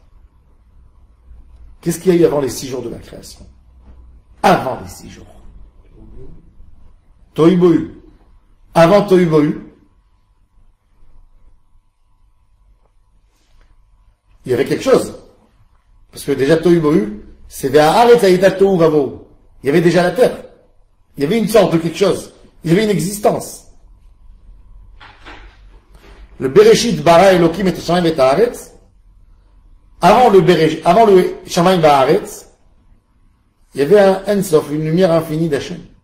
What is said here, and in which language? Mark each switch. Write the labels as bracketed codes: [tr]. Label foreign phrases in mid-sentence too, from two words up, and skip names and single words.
[fr] Qu'est-ce qu'il y a eu avant les 6 jours de la création? Avant les 6 jours. Tohu Bohu. Avant Tohu Bohu, il y avait quelque chose. Parce que déjà Tohu Bohu, c'est [he] והארץ היתה תהו ובהו. [fr] Il y avait déjà la terre. Il y avait une sorte de quelque chose. Il y avait une existence. [he] Le בראשית ברא אלוקים את שמים את הארץ. [fr] Avant le [he] שמים הארץ, [fr] il y avait un Ensof, une lumière infinie d'Hachem.